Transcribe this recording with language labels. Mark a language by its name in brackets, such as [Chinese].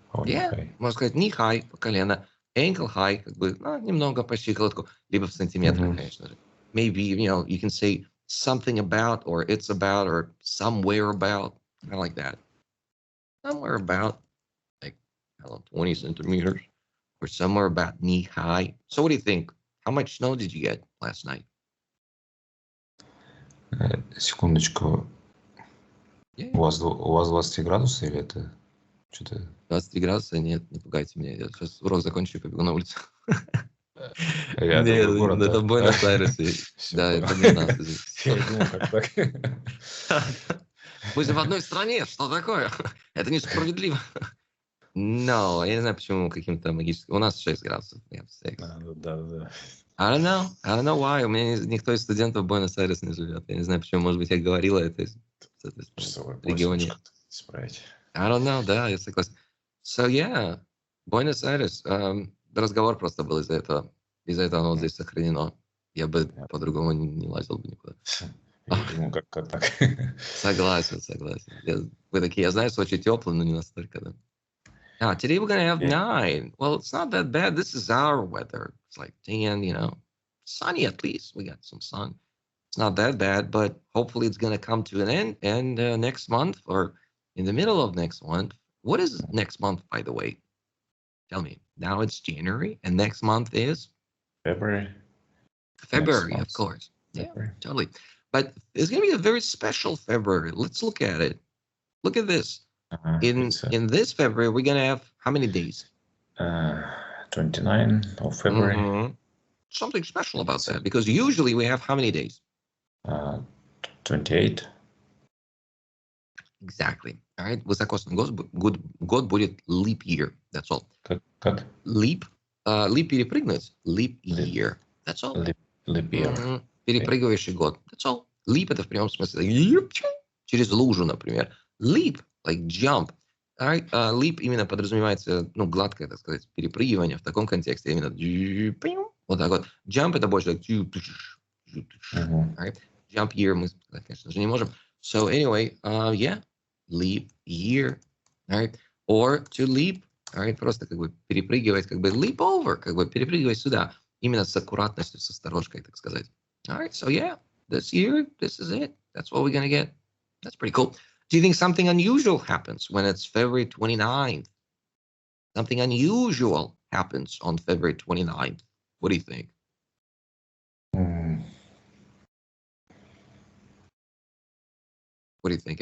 [Russian] Yeah, можно сказать knee high, по колено, ankle high, как бы, немного по щиколотку, либо в сантиметрах, конечно же. [English] Maybe, you can say something about, or it's about, or somewhere about, kind of like that. Somewhere about, like, 20 centimeters, or somewhere about knee high. So what do you think? How much snow did you get last night? [Russian] Секундочку. [English] Yeah. [Russian] У вас 20 градусов или это что-то... 20 градусов? Нет, не пугайте меня. Я сейчас урок закончу и побегу на улицу. Нет, это Буэнос-Айресе. Да, это не нас. Я думал, как так. Мы же в одной стране, что такое? Это несправедливо. No, я не знаю, почему каким-то магическим... У нас 6 градусов. Да. [English] I don't know why. [Russian] У меня никто из студентов в Буэнос-Айресе не живет. Я не знаю, почему. Может быть, я говорила это в регионе. [English] I don't know, [Russian] да, я согласен. [English] So, yeah, Буэнос-Айрес. [Russian] Разговор просто был из-за этого. Из-за этого оно вот здесь сохранено. Я бы по-другому не лазил бы никуда. Я думал, как так. Согласен. Вы такие, я знаю, Сочи теплый, но не настолько, да. [English] Today we're going to have 9. Well, it's not that bad. This is our weather. It's like 10, sunny at least. We got some sun. It's not that bad, but hopefully it's going to come to an end. And next month, or in the middle of next month, what is next month, by the way? Tell me. Now it's January, and next month is? February, of course. February. Yeah, totally. But it's going to be a very special February. Let's look at it. Look at this. In this February, we're going to have how many days? 29 of February. Mm-hmm. Something special about that, because usually we have how many days? 28. Exactly. All right. [Russian] Высокосный год будет leap year. [English] That's all. [Russian] Как? [English] Leap. [Russian] Leap перепрыгнуть. [English] Leap year. That's all. Leap year. [Russian] Mm-hmm. Перепрыгивающий год. [English] That's all. [Russian] Leap — это в прямом смысле. Через лужу, например. [English] Leap, like jump. All right. [Russian] Leap именно подразумевается, гладкое, так сказать, перепрыгивание в таком контексте. Именно вот так вот. Jump — это больше like... [English] All right. [Russian] Jump year мы сказать, конечно же, не можем. [English] So anyway, yeah, leap year. All right. Or to leap. All right. [Russian] Просто как бы перепрыгивать, как бы leap over, как бы перепрыгивать сюда. именно с аккуратностью, с осторожкой, так сказать. [English] All right, so yeah, this year, this is it. That's what we're going to get. That's pretty cool. Do you think something unusual happens when it's February 29th? Something unusual happens on February 29th. What do you think? What do you think?